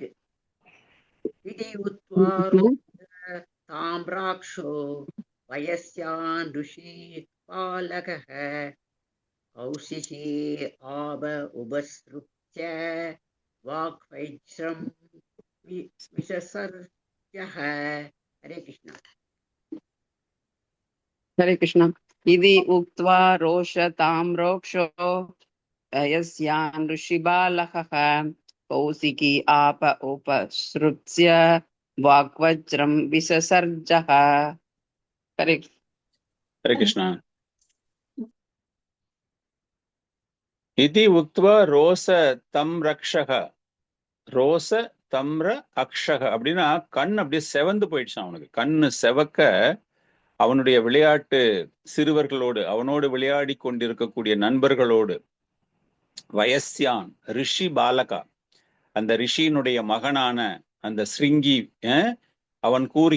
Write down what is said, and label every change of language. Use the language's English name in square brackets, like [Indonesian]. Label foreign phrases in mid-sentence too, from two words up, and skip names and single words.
[Sanskrit] इति उद्वारो ताम्राक्षो वयस्यान् ऋषि बालकः कौशिकी आप उपस्पृश्य वाग्वज्रं विससर्ज. हरे कृष्ण. हरे कृष्ण। इति उक्त्वा रोषताम्रोक्षो यस्यान् ऋषिबालकः कौशिकी आप उपसृत्य वाग्वज्रं विससर्जः. हरे हरे कृष्ण. इति उक्त्वा रोष ताम् रक्षक, रोष ताम्र अक्षक [Tamil] அப்படின்னா கண் அப்படியே செவந்து போயிடுச்சான் அவனுக்கு. கண்ணு செவக்க அவனுடைய விளையாட்டு சிறுவர்களோடு, அவனோடு விளையாடி கொண்டிருக்கக்கூடிய நண்பர்களோடு, [Sanskrit] वयस्यान् ऋषि बालकः, [Tamil] அந்த ரிஷியினுடைய மகனான அந்த சிருங்கி அவன் கூறுகிறான்.